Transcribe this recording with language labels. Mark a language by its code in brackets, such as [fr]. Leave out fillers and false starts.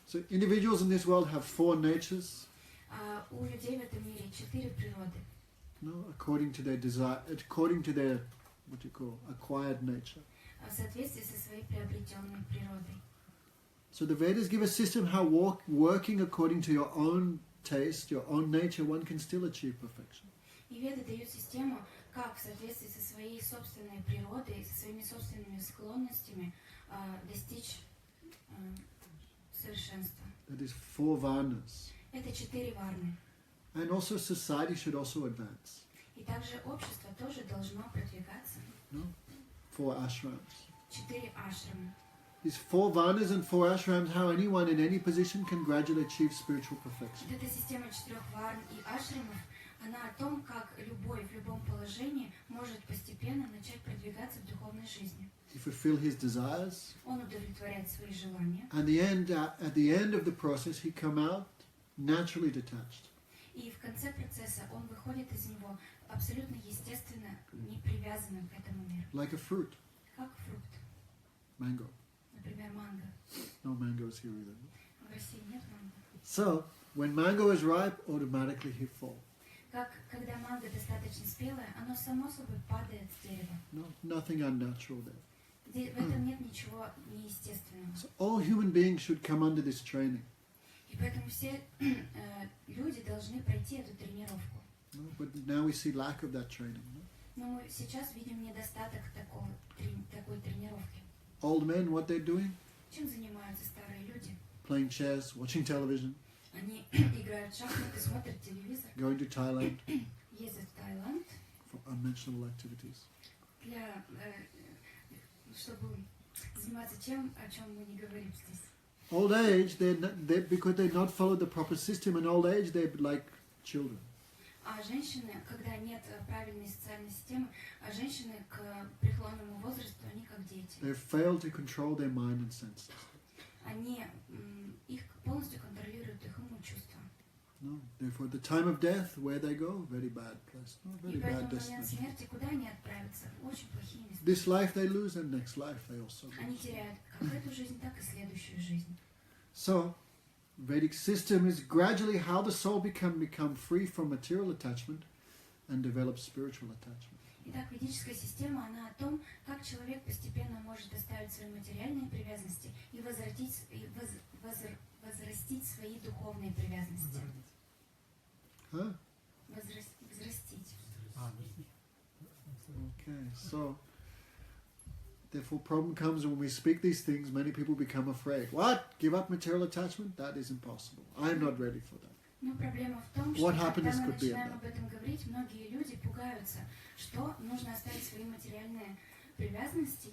[en] So individuals in this world have four natures, [ru] У людей в этом мире 4 природы. [en] according to their desire, according to their acquired nature. [ru] В соответствии со своей приобретенной природой. [en] So the Vedas give a system how working according to your own taste, your own nature, one can still achieve perfection. [ru] И Веды дают систему, как в соответствии со своей собственной природой, со своими собственными склонностями достичь совершенства. [en] That is four varnas. [ru] Это 4 варны. [en] And also society should also advance. [ru] И также общество тоже должно продвигаться. [en] Four ashrams. [ru] 4 ашрамы. [en] These four varnas and four ashrams, how anyone in any position can gradually achieve spiritual perfection. [ru] Вот эта система 4 варн и ашрамов, она о том, как любой в любом положении может постепенно начать продвигаться в духовной жизни. [en] He fulfill his desires. [ru] Он удовлетворяет свои желания. [en] And at the end of the process, he come out naturally detached. [ru] И в конце процесса он выходит из него абсолютно естественно, не привязанным к этому миру. [en] Like a fruit. [ru] Как фрукт. [en] Mango. [ru] Например, манго. [en] No mangoes here either. [ru] В России нет манго. [en] So, when mango is ripe, automatically he falls. [ru] Когда манго достаточно спелое, оно само собой падает с дерева. [en] Nothing unnatural there. [ru] В этом нет ничего неестественного. [en] So all human beings should come under this training. [ru] И поэтому все люди должны пройти эту тренировку. [en] But now we see lack of that training. [ru] Но мы сейчас видим недостаток такой тренировки. [en] Old men, what they're doing? [ru] Чем занимаются старые люди? [en] Playing chess, watching television. [ru] Они играют в шахматы, смотрят телевизор, [en] going to Thailand [ru] ездят в Таиланд [en] for unmentionable activities. [ru] для, чтобы заниматься тем, о чем мы не говорим здесь. [en] Old age, because they not follow the proper system. In old age, they're like children. [ru] А женщины, когда нет правильной социальной системы, а женщины к преклонному возрасту, они как дети. [en] They fail to control their mind and senses. [ru] Они их полностью контролируют их ум и чувства. [en] No, therefore, the time of death, where they go, very bad place, very [ru] поэтому в момент [en] destination. [ru] смерти куда они отправятся? Очень плохие места. [en] This life they lose, and next life they also [ru] Они [en] lose. [ru] теряют как эту жизнь, так и следующую жизнь. [en] So, Vedic system is gradually how the soul become free from material attachment and develop spiritual attachment. [ru] Итак, ведическая система, она о том, как человек постепенно может оставить свои материальные привязанности и возрастить свои духовные привязанности. Huh? Возрастить. [en] Okay, so therefore problem comes when we speak these things, many people become afraid. What? Give up material attachment? That is impossible. I'm not ready for that. [ru] Но проблема в том, что [en] What [ru] когда [en] happiness [ru] мы [en] could be in [ru] начинаем [en] that? [ru] об этом говорить, многие люди пугаются, что нужно оставить свои материальные привязанности.